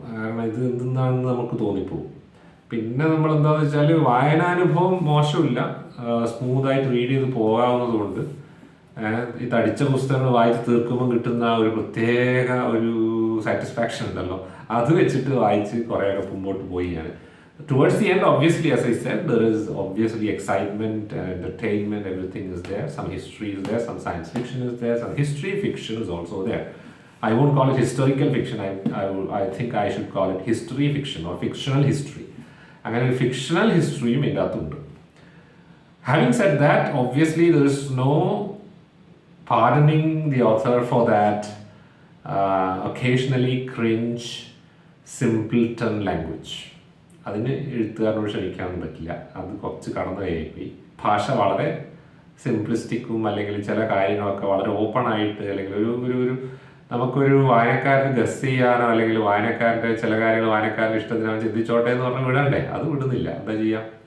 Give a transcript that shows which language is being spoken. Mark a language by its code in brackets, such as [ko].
[ml] കാരണം ഇത് എന്തെന്നാണെന്ന് നമുക്ക് തോന്നിപ്പോകും. പിന്നെ നമ്മൾ എന്താണെന്ന് വെച്ചാൽ വായനാനുഭവം മോശമില്ല, സ്മൂത്തായിട്ട് റീഡ് ചെയ്ത് പോകാവുന്നതുകൊണ്ട് ഈ തടിച്ച പുസ്തകങ്ങൾ വായിച്ച് തീർക്കുമ്പോൾ കിട്ടുന്ന ഒരു പ്രത്യേക ഒരു സാറ്റിസ്ഫാക്ഷൻ ഉണ്ടല്ലോ, അത് വെച്ചിട്ട് വായിച്ച് കുറേയൊക്കെ മുമ്പോട്ട് പോയി ഞാൻ. [en] Towards the end, obviously, as I said, there is obviously excitement and entertainment, everything is there, some history is there, some science fiction is there, some history fiction is also there. I won't call it historical fiction, I think I should call it history fiction or fictional history. [ml] അങ്ങനെ ഒരു fictional ഹിസ്റ്ററിയും ഇതിൻ്റെ അകത്തുണ്ട്. [en] Having said that, obviously there is no pardoning the author for that occasionally cringe simpleton language. [ml] അതിന് എഴുത്തുകാരനോട് ക്ഷമിക്കാനൊന്നും പറ്റില്ല, അത് കുറച്ച് കടന്നു കയറിപ്പോയി. ഭാഷ വളരെ സിംപ്ലിസ്റ്റിക്കും അല്ലെങ്കിൽ ചില കാര്യങ്ങളൊക്കെ വളരെ ഓപ്പൺ ആയിട്ട്, അല്ലെങ്കിൽ ഒരു നമുക്കൊരു വായനക്കാരന് ഗസ് ചെയ്യാനോ അല്ലെങ്കിൽ വായനക്കാരൻ്റെ ചില കാര്യങ്ങൾ വായനക്കാരൻ്റെ ഇഷ്ടത്തിനോ ചിന്തിച്ചോട്ടെ എന്ന് പറഞ്ഞാൽ വിടണ്ടേ, അത് വിടുന്നില്ല, എന്താ ചെയ്യാം.